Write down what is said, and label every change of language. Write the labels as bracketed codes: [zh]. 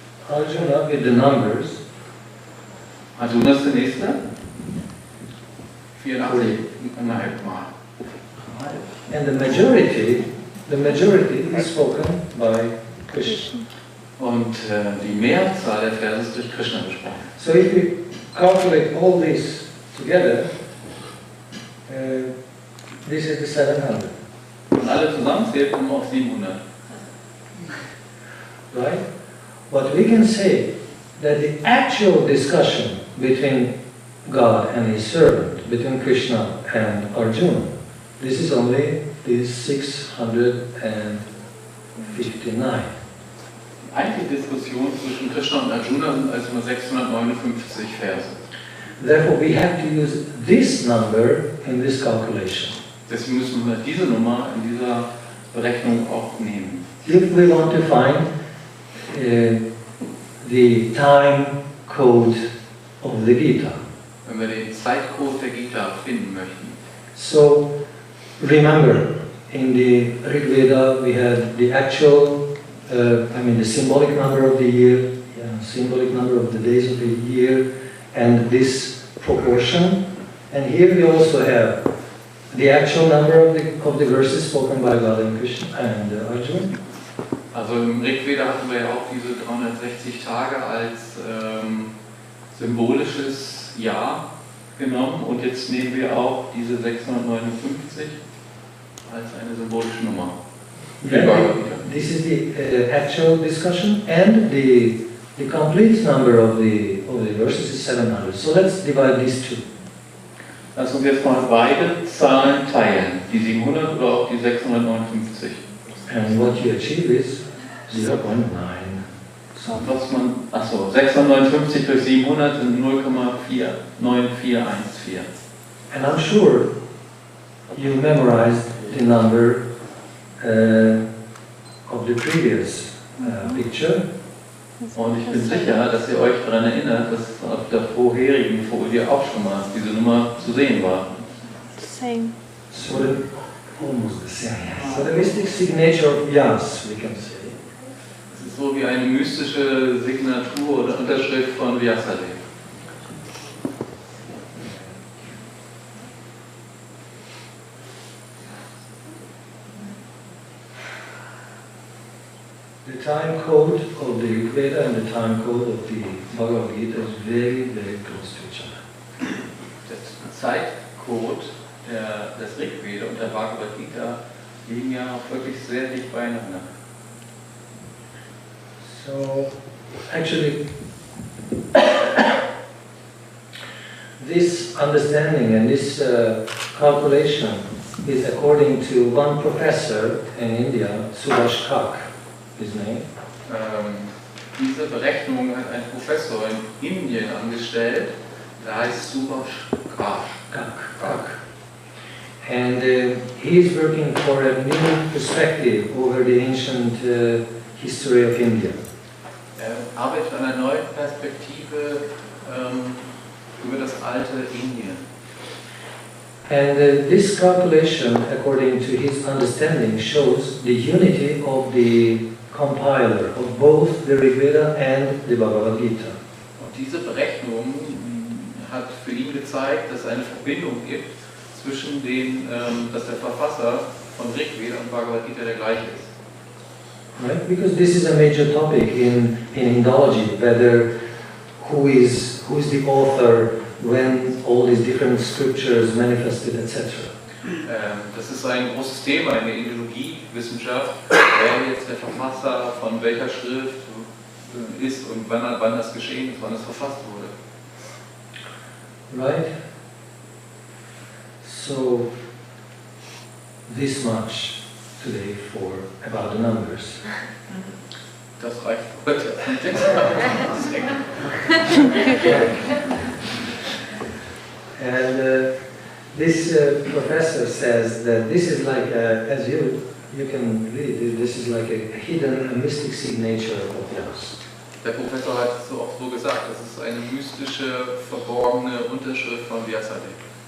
[en] Arjuna with the numbers. [de] Arjuna ist der Nächste. 84,5 Mal. [en] And the majority is spoken by Krishna. [de] Und die Mehrzahl der Verse ist durch Krishna gesprochen. [en] So if we calculate all this together, this is the 700. [de] Und alle zusammenzählen, kommen wir auf 700. [en] Right? But we can say that the actual discussion between God and his servant, between Krishna and Arjuna, this is only these 659. [de] Die eigentliche Diskussion zwischen Krishna und Arjuna sind also nur 659 Verse. [en] Therefore, we have to use this number in this calculation. [de] Deswegen müssen wir diese Nummer in dieser Berechnung auch nehmen. [en] If we want to find the time code of the Gita. [de] Wenn wir den Zeitcode der Gita finden möchten. [en] So, remember, in the Rig Veda we had the actual, the symbolic number of the year, symbolic number of the days of the year, and this proportion. And here we also have the actual number of the verses spoken by God and Krishna and Arjuna. [de] Also im Rig Veda hatten wir ja auch diese 360 Tage als symbolisches Jahr genommen und jetzt nehmen wir auch diese 659 als eine symbolische Nummer. Für die Bhagavad-gita. [en] this is the actual discussion, and the complete number of the verses is 700. So let's divide these two. [de] Lass uns jetzt mal beide Zahlen teilen, die 700 oder auch die 659. [en] And what you achieve is 0.9. [de] So, was man, achso, 659 durch 700 sind 0,49414. [en] And I'm sure you memorized the number of the previous picture. [de] Und ich bin sicher, dass ihr euch daran erinnert, dass auf der vorherigen Folie auch schon mal diese Nummer zu sehen war. [en] Same. So almost the same. So the mystic signature of Vyas, we can say. [de] Es ist so wie eine mystische Signatur oder Unterschrift von Vyasadeva. [en] The time code of the Rig Veda and the time code of the Bhagavad-gita is very, very close to each other. [de] Der Zeitcode des Rig Veda und der Bhagavad-gita liegen ja auch wirklich sehr dicht beieinander. [en] So, actually, this understanding and this calculation is according to one professor in India, Subhash Kak, his name. [de] Diese Berechnung hat ein Professor in Indien angestellt, der heißt Subhash Kak. [en] And he is working for a new perspective over the ancient history of India. [de] Arbeitet an einer neuen Perspektive über das alte Indien. [en] And this calculation, according to his understanding, shows the unity of the compiler of both the Rig Veda and the Bhagavad-gita. [de] Und diese Berechnung hat für ihn gezeigt, dass es eine Verbindung gibt zwischen den, dass der Verfasser von Rig Veda und Bhagavad-gita der gleiche ist. [en] Right? Because this is a major topic in Indology, whether who is the author, when all these different scriptures manifested, etc. [de] Das ist ein großes Thema in der Indologie-Wissenschaft, wer jetzt der Verfasser von welcher Schrift ist und wann das geschehen ist, wann es verfasst wurde. [en] Right? So, this much today for about the numbers. [de] Das reicht heute. [en] And this professor says that this is like, as you can read, this is like a hidden, a mystic signature of Vyas. [de] Der Professor hat es auch so gesagt, das ist eine mystische, verborgene Unterschrift von Vyasadeva.